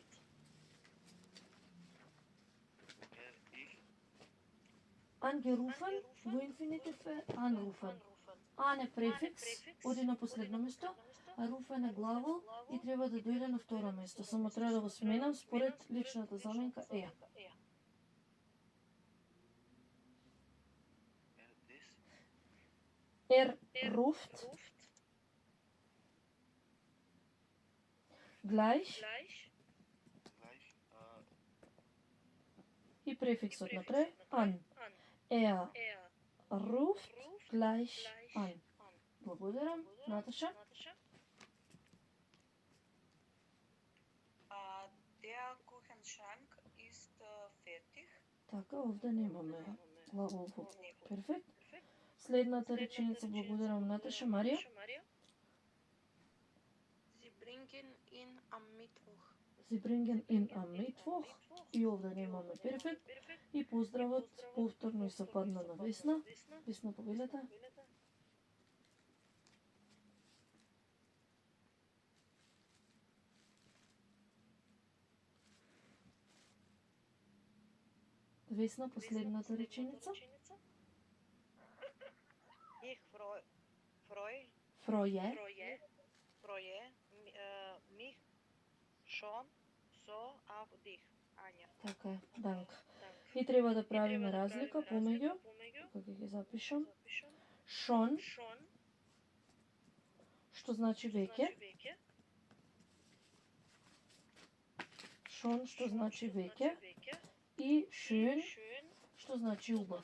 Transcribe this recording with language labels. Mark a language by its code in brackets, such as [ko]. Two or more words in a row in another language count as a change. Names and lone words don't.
[mk] Angerufen во инфинитив е anrufen. An е префикс, оди на последно место, а rufen е глагол и треба да дојде на второ место. Само треба да го сменам според личната заменка е. [de] Ruft gleich [mk] и префиксот накрај an. [de] Ruft gleich an. [mk] Благодарам, Наташа. [de] Der Küchenschrank ist fertig. [mk] Така, овде немаме глагол во перфект. Следната реченица, благодарам, Наташа. Марија? [de] Sie bringen ihn am Mittwoch. Sie bringen ihn am Mittwoch. [mk] И овде немаме перфект. И поздравот повторно и се падна на Весна. Весна, повелете. Весна, последната реченица. [de] Ich freue mich schon so auf dich, Anja. [mk] Така е, данка. И треба да правиме разлика помеѓу, како ќе ги запишам, schon, што значи веќе, schon, што значи веќе, и schön, што значи убав.